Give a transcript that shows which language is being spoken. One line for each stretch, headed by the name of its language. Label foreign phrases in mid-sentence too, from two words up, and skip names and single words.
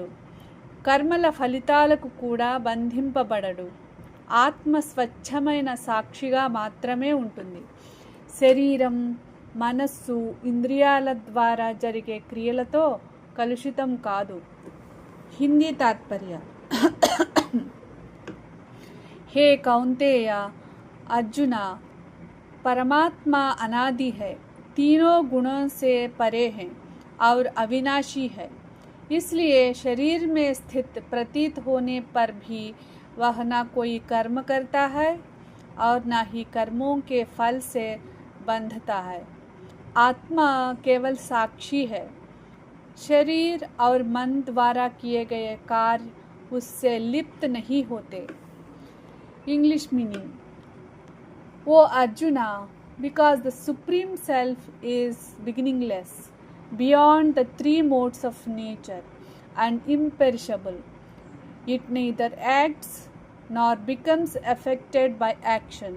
Telugu: కర్మల ఫలితాలకు కూడా బంధింపబడడు. ఆత్మ స్వచ్ఛమైన సాక్షిగా మాత్రమే ఉంటుంది. శరీరం, మనస్సు, ఇంద్రియాల ద్వారా జరిగే క్రియలతో కలుషితం కాదు. హిందీ తాత్పర్య:
Hindi: हे कौंतेय, अर्जुना, परमात्मा अनादि है, तीनों गुणों से परे है और अविनाशी है. इसलिए शरीर में स्थित प्रतीत होने पर भी वह न कोई कर्म करता है और न ही कर्मों के फल से बंधता है. आत्मा केवल साक्षी है. शरीर और मन द्वारा किए गए कार्य उससे लिप्त नहीं होते.
English: English meaning: O Arjuna, because the Supreme Self is beginningless, beyond the three modes of nature, and imperishable, it neither acts nor becomes affected by actions.